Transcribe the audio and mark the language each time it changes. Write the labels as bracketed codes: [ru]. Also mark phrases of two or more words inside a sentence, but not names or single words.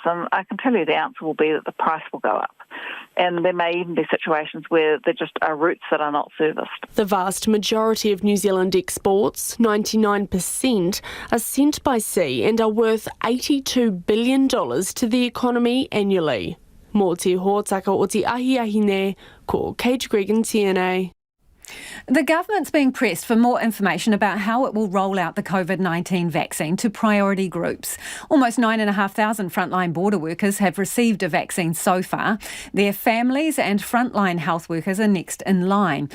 [en] And I can tell you the answer will be that the price will go up. And there may even be situations where there just are routes that are not serviced. The vast majority of New Zealand exports, 99%, are sent by sea and are worth $82 billion to the economy annually. [mi] Mō te hōtaka o te ahiahine, ko Kate Gregan, TNA. [en] The government's being pressed for more information about how it will roll out the COVID-19 vaccine to priority groups. Almost 9,500 frontline border workers have received a vaccine so far. Their families and frontline health workers are next in line.